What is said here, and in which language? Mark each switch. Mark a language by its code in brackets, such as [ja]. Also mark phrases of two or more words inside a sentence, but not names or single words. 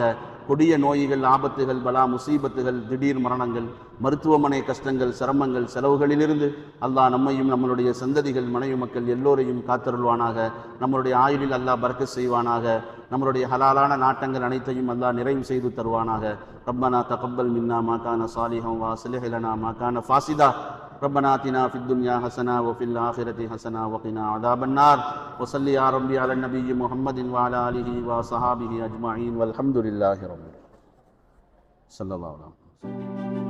[ta] கொடிய நோய்கள், ஆபத்துகள், பலா முசீபத்துகள், திடீர் மரணங்கள், மருத்துவமனை கஷ்டங்கள், சிரமங்கள், செலவுகளிலிருந்து அல்லாஹ் நம்மையும் நம்மளுடைய சந்ததிகள், மனைவி மக்கள் எல்லோரையும் காத்தருள்வானாக. நம்மளுடைய ஆயுளில் அல்லாஹ் பரக்கத் செய்வானாக. நம்மளுடைய ஹலாலான நாட்டங்கள் அனைத்தையும் அல்லாஹ் நிறைவு செய்து தருவானாக. [ar] ربنا تقبل منا ما كان صالحا وأصلح لنا ما كان فاسدا. ربنا آتنا في الدنيا حسنة وفي الآخرة حسنة وقنا عذاب النار. وصل يا ربي على النبي محمد وعلى آله وصحابه أجمعين والحمد لله رب العالمين. صلى الله عليه وسلم.